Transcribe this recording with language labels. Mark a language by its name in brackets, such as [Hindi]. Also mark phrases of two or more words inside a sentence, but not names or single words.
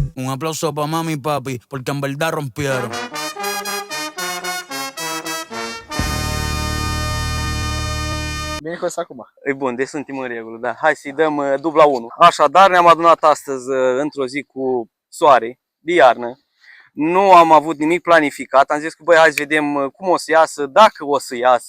[Spanish] aplauso pa' mami y papi, porque en verdad rompieron. [Romanian] Bine că acum. E bun, deci suntem în regulă, da. Hai să-i dăm dubla 1. Așadar, ne-am adunat astăzi într-o zi cu soare, de iarnă. Nu am avut nimic planificat, am zis că băi, hai să vedem cum o să iasă, dacă o să iasă.